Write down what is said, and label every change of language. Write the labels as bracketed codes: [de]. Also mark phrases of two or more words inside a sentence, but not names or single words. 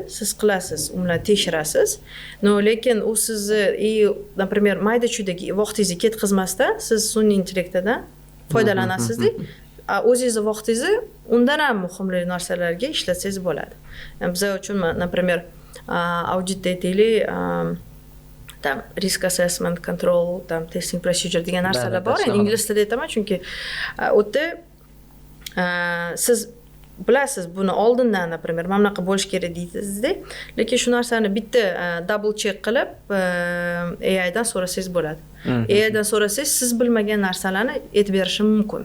[uz] Siz qilasiz, u bilan tekshirasiz. Lekin u sizni, например, mayda-chuyda vaqtingizni ketkazmasdan siz sun'iy intellektdan foydalanasizda, o'zingizni vaqtingizni undan ham muhimroq narsalarga ishlatsangiz bo'ladi. Bizlar uchun, например, auditda aytaylik, tam [en] risk assessment, control, [uz] tam [en] testing procedure [uz] degan narsalar bor. Ingliz tilida aytaman, chunki u yerda siz bilasiz buni oldindan, например, mana bunaqa bo'lish kerak deysizda, lekin shu narsani bitta [en] double check [uz] qilib AI dan so'rasangiz bo'ladi. AI dan so'rasangiz, siz bilmagan narsalarni aytib berishi mumkin.